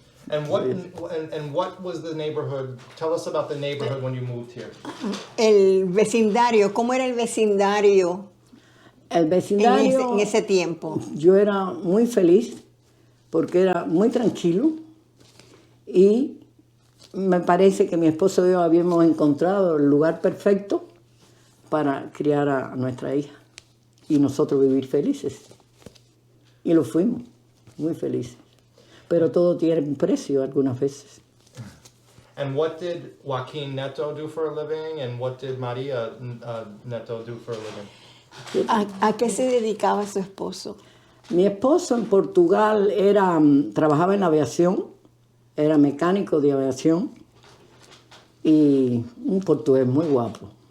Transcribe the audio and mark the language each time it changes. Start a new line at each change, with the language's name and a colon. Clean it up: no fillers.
English: And what was the neighborhood? Tell us about the neighborhood when you moved here.
Spanish: El vecindario, ¿cómo era el vecindario El vecindario, en ese tiempo? yo era muy feliz porque era muy tranquilo y me parece que mi esposo y yo habíamos encontrado el lugar perfecto para criar a nuestra hija y nosotros vivir felices. Y lo fuimos, muy felices. Pero todo tiene un precio algunas veces.
English: And what did Joaquin Neto do for a living? And what did Maria Neto do for a living?
Spanish: ¿A qué se dedicaba su esposo? Mi esposo en Portugal trabajaba en la aviación, era mecánico de aviación y un portugués muy guapo.